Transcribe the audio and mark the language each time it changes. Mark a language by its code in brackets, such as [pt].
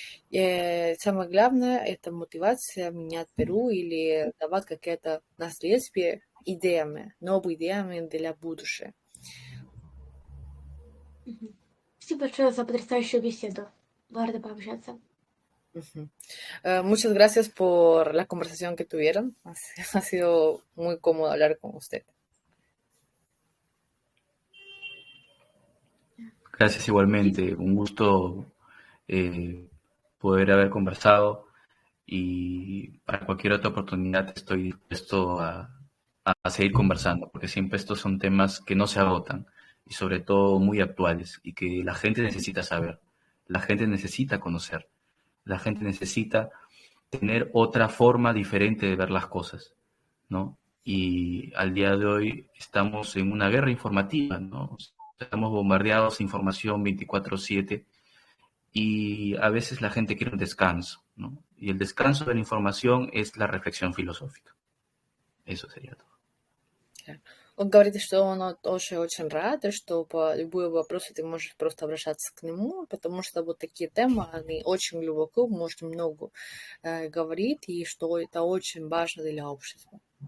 [ru] И самое главное, это мотивация менять Перу или давать какие-то наследие идеями, новыми идеями для будущего. Спасибо большое за потрясающую беседу. Была рада пообщаться. [es] Muchas gracias por la conversación que tuvieron. Ha sido muy cómodo hablar con usted. Gracias igualmente. Un gusto poder haber conversado y para cualquier otra oportunidad estoy dispuesto a seguir conversando, porque siempre estos son temas que no se agotan y sobre todo muy actuales y que la gente necesita saber, la gente necesita conocer. La gente necesita tener otra forma diferente de ver las cosas, ¿no? Y al día de hoy estamos en una guerra informativa, ¿no? Estamos bombardeados de información 24/7 y a veces la gente quiere un descanso, ¿no? Y el descanso de la información es la reflexión filosófica. Eso sería todo. [ru] Он говорит, что он очень рад, что по любые вопросы ты можешь просто обращаться к нему, потому что вот такие темы, они очень глубоко, можно много говорить, и что это очень важно для общества.